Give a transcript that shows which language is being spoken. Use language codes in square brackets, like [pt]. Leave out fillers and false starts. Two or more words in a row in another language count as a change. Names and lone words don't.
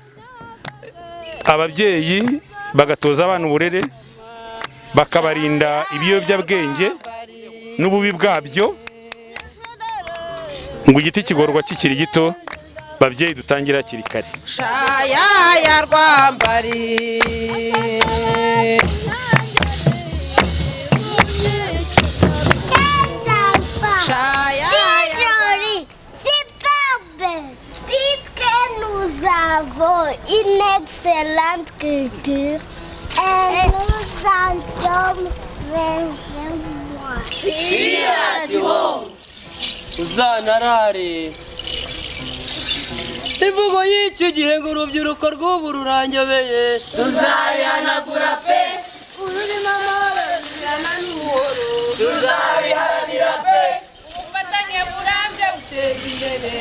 [rw] Ababyeyi bagatoza abana uburere, bakabarinda ibiyobyabwenge n'ububi bwabyo, ngo igiti kigorwa kikiri gito. Babyeyi dutangira hakiri kare. Shaya ya Rwambari, Shaya [fr] nous avons une excellente culture et nous en sommes vraiment. [rw] Uzanarare imvugo y'iki gihe ngo urubyiruko rw'ubu rurangabeye, tuzayihanagura pe, ururimo amahoro ruzana n'ubuhoro, tuzabiharanira pe, ubufatanye burambye buteza imbere,